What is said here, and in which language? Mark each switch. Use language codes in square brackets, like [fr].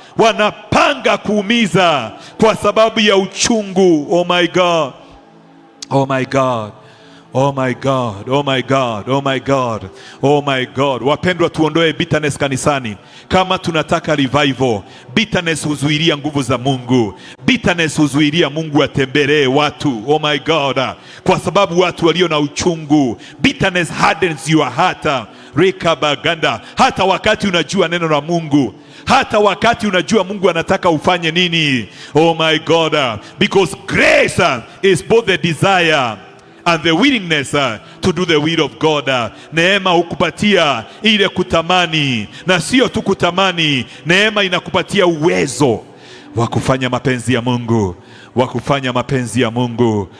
[sw] Wanapanga kuumiza kwa sababu ya uchungu. [en] Oh my God. Oh my God. Oh my God, oh my God, oh my God, oh my God. [sw] Wapendwa, tuondoe bitterness kanisani. Kama tunataka revival, bitterness huzuilia nguvu za Mungu. Bitterness huzuilia Mungu atembelee watu. [en] Oh my God. [sw] Kwa sababu watu walio na uchungu, [en] bitterness hardens your heart. [sw] Rekabaganda. Hata wakati unajua neno la Mungu, hata wakati unajua Mungu anataka ufanye nini. [en] Oh my God. Because grace is both the desire and the willingness to do the will of God. [sw] Neema hukupatia ile kutamani, na sio tu kutamani. Neema inakupatia uwezo wa kufanya mapenzi ya Mungu, wa kufanya mapenzi ya Mungu.